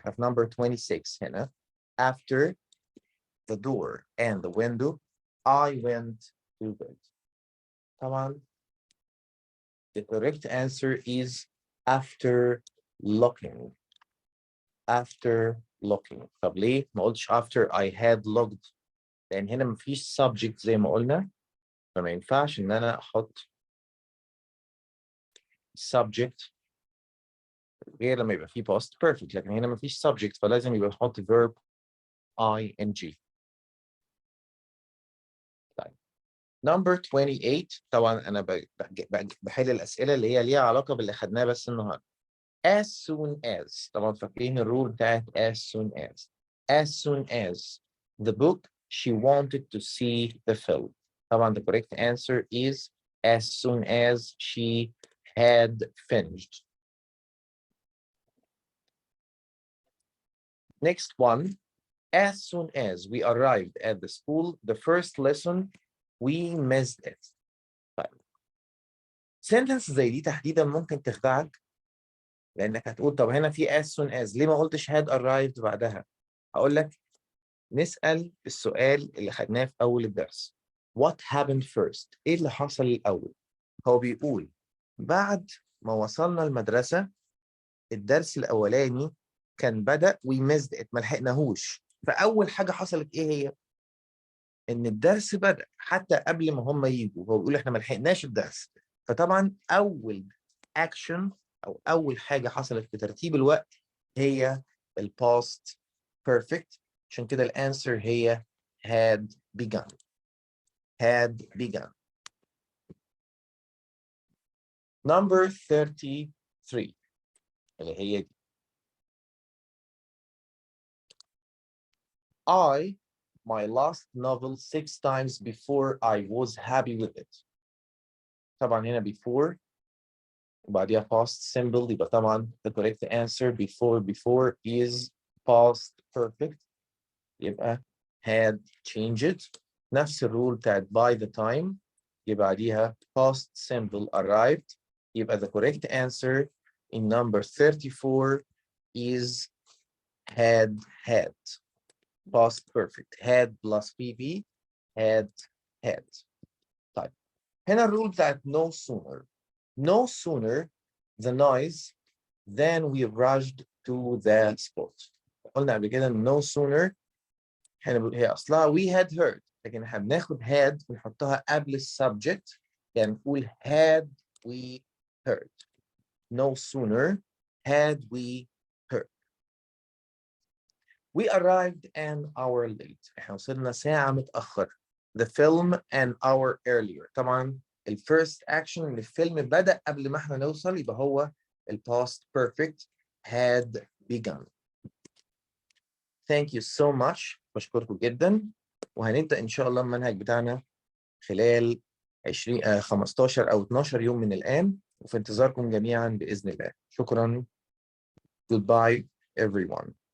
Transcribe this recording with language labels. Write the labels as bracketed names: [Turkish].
[English] Have number 26 هنا. After the door and the window, I went to bed. طبعا the correct answer is after looking. After looking. [Arabic] طب ليه ما قلتش [English] after I had looked؟ [Arabic] لأن هنا مفيش subject زي ما قلنا، فما ينفعش إن أنا أحط subject غير لما يبقى فيه past perfect. لكن هنا مفيش subject فلازم يبقى نحط verb ing. طيب number 28. طبعا أنا بحل الأسئلة اللي هي ليها علاقة باللي خدناه بس النهارده. [English] As soon as. [Arabic] طبعا فاكرين الرول بتاعت as soon as. [English] As soon as the book she wanted to see the film. طبعا the correct answer is as soon as she had finished. Next one. As soon as we arrived at the school, the first lesson, we missed it. [Arabic] طيب sentence زي دي تحديدا ممكن تخدعك، لأنك هتقول طب هنا في as soon as ليه ما قلتش had arrived بعدها؟ هقول لك نسأل السؤال اللي خدناه في أول الدرس. [English] What happened first؟ [Arabic] إيه اللي حصل الأول؟ هو بيقول بعد ما وصلنا المدرسة الدرس الأولاني كان بدأ [English] we missed it، [Arabic] ما لحقناهوش. فأول حاجة حصلت إيه هي؟ إن الدرس بدأ حتى قبل ما هم يجوا. هو بيقول إحنا ما لحقناش الدرس. فطبعا أول action أو أول حاجة حصلت في ترتيب الوقت هي past perfect. عشان كده الانسر هي had begun. [English] Had begun. [Arabic] Number 33 اللي هي دي. [English] I my last novel 6 times before I was happy with it. طبعا هنا before وبعديها past simple، يبقى طبعا the correct answer before is past perfect، يبقى had changed. نفس الرول بتاعت by the time يبقى بعديها past simple arrived، يبقى the correct answer in number 34 is had. Past perfect. Had plus PP had. [Arabic] طيب هنا الرول بتاعت no sooner. [English] No sooner the noise than we rushed to the spot. [Arabic] قلنا قبل كده no sooner هي اصلها [English] we had heard، [Arabic] لكن احنا بناخد had ونحطها قبل السبجكت، يعني نقول had we heard. [English] No sooner had we heard. We arrived an hour late. [Arabic] احنا وصلنا ساعة متأخر. [English] the film an hour earlier. [Arabic] طبعا الفيرست اكشن ان الفيلم بدأ قبل ما احنا نوصل، يبقى هو الباست بيرفكت had begun. [English] Thank you so much. [Arabic] بشكركم جدا، وهنبدأ ان شاء الله المنهج بتاعنا خلال 15 او 12 يوم من الآن، وفي انتظاركم جميعا بإذن الله. شكرا. [English] Goodbye everyone.